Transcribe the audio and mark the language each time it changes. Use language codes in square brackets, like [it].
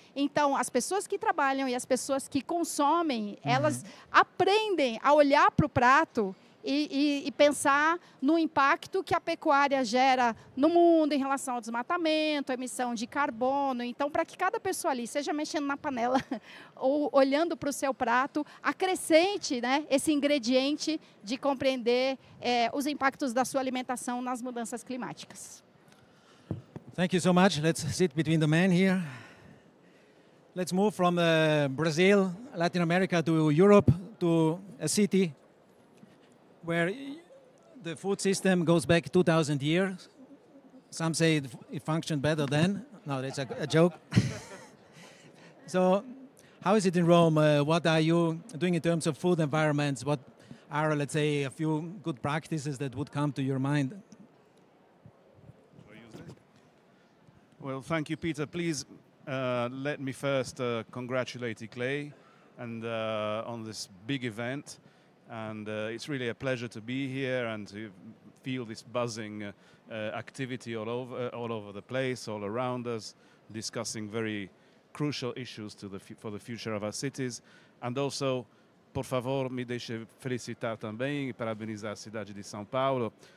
[pt] Então, as pessoas que trabalham e as pessoas que consomem, elas aprendem a olhar para o prato e pensar no impacto que a pecuária gera no mundo em relação ao desmatamento, emissão de carbono. Então, para que cada pessoa ali, seja mexendo na panela ou olhando para o seu prato, acrescente, né, esse ingrediente de compreender os impactos da sua alimentação nas mudanças climáticas. [en] Thank you so much. Let's sit between the men here. Let's move from Brazil, Latin America to Europe, to a city where the food system goes back 2,000 years. Some say it functioned better then. No, that's a joke. So, how is it in Rome? What are you doing in terms of food environments? What are, let's say, a few good practices that would come to your mind? Well, thank you, Peter. Please let me first congratulate ICLEI and on this big event. And it's really a pleasure to be here and to feel this buzzing activity all over the place, all around us, discussing very crucial issues for the future of our cities. And also, [pt] por favor, me deixe felicitar também e parabenizar a cidade de São Paulo